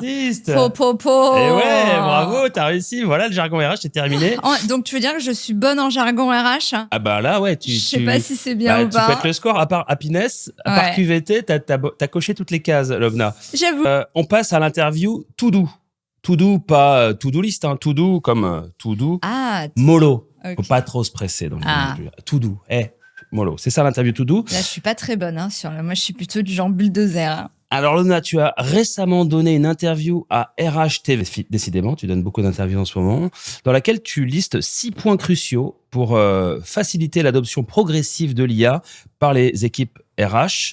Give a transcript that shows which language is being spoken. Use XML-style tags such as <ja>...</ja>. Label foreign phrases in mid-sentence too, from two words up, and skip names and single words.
<fr>shortlist. Po. Et ouais, bravo, t'as réussi. Voilà, le jargon RH, c'est terminé. Donc tu veux dire que je suis bonne en jargon RH? Ah bah là, ouais. Je sais pas si c'est bien ou tu pas. pètes le score. À part happiness, à part QVT, t'as coché toutes les cases, Lobna. J'avoue. On passe à l'interview</fr> <en>to do. To do,</en> <fr>pas</fr> <en>to do list, to do</en> <fr>comme</fr> <en>to do.</en> <fr>Mollo. Okay. Faut pas trop se presser. Donc,</fr> <en>to do.</en> <fr>Mollo. C'est ça l'interview</fr> <en>to do.</en> <fr>Là, je suis pas très bonne. Moi, je suis plutôt du genre bulldozer. Alors Lona, tu as récemment donné une interview à RH TV, décidément, tu donnes beaucoup d'interviews en ce moment, dans laquelle tu listes 6 points cruciaux pour faciliter l'adoption progressive de l'IA par les équipes RH.</fr>